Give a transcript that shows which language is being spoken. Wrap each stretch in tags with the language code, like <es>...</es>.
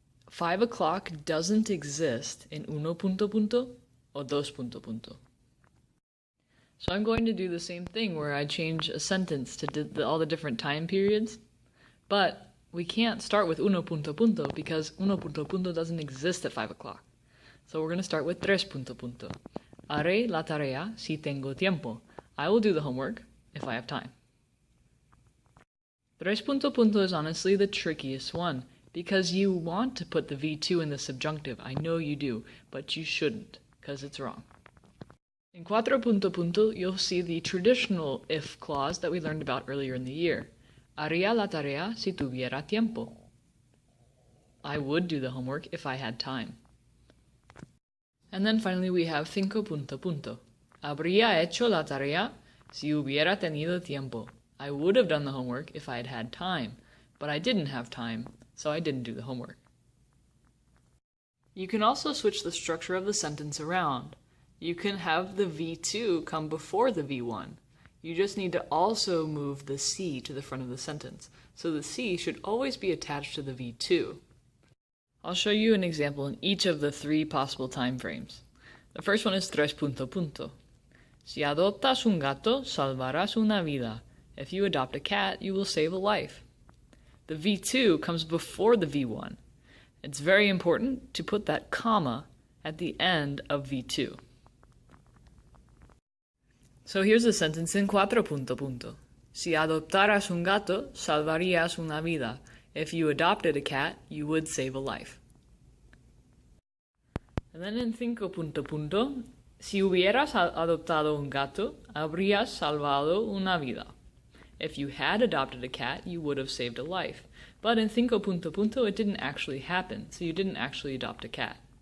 <en>5 o'clock doesn't exist in uno punto punto or dos punto punto. So I'm going to do the same thing where I change a sentence to all the different time periods, but we can't start with uno punto punto because uno punto punto doesn't exist at 5 o'clock. So we're going to start with tres punto punto.</en> <es>Haré la tarea si tengo tiempo.</es> <en>I will do the homework if I have time. Tres punto punto is honestly the trickiest one because you want to put the V2 in the subjunctive. I know you do, but you shouldn't because it's wrong. In cuatro punto punto, you'll see the traditional if clause that we learned about earlier in the year.</en> <es>Haría la tarea si tuviera tiempo.</es> <en>I would do the homework if I had time. And then finally we have cinco punto punto.</en> <es>Habría hecho la tarea si hubiera tenido tiempo.</es> <en>I would have done the homework if I had had time, but I didn't have time, so I didn't do the homework. You can also switch the structure of the sentence around. You can have the V2 come before the V1. You just need to also move the C to the front of the sentence, so the C should always be attached to the V2. I'll show you an example in each of the 3 possible time frames. The first one is tres punto punto.</en> <es>Si adoptas un gato, salvarás una vida.</es> <en>If you adopt a cat, you will save a life. The V2 comes before the V1. It's very important to put that comma at the end of V2. So here's a sentence in cuatro punto punto.</en> <es>Si adoptaras un gato, salvarías una vida.</es> <en>If you adopted a cat, you would save a life. And then in</en> <es>cinco punto punto, si hubieras adoptado un gato, habrías salvado una vida.</es> <en>If you had adopted a cat, you would have saved a life. But in cinco punto punto, it didn't actually happen, so you didn't actually adopt a cat.</en>